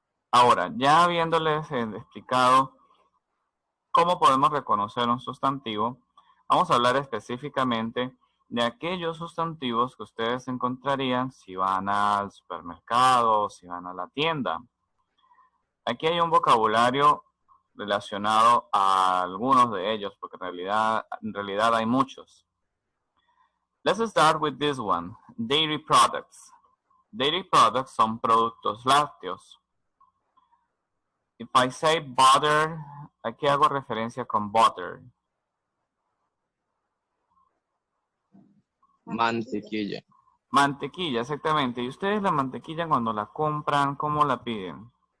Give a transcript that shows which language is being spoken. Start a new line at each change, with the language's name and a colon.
Spanish: Ahora, ya habiéndoles explicado cómo podemos reconocer un sustantivo, vamos a hablar específicamente de aquellos sustantivos que ustedes encontrarían si van al supermercado o si van a la tienda. Aquí hay un vocabulario relacionado a algunos de ellos, porque en realidad hay muchos.
English: Let's start with this one, dairy products.
Spanish: Dairy products son productos lácteos.
English: If I say butter,
Spanish: aquí hago referencia con butter. mantequilla. Mantequilla, exactamente. ¿Y ustedes la mantequilla cuando la compran, cómo la piden?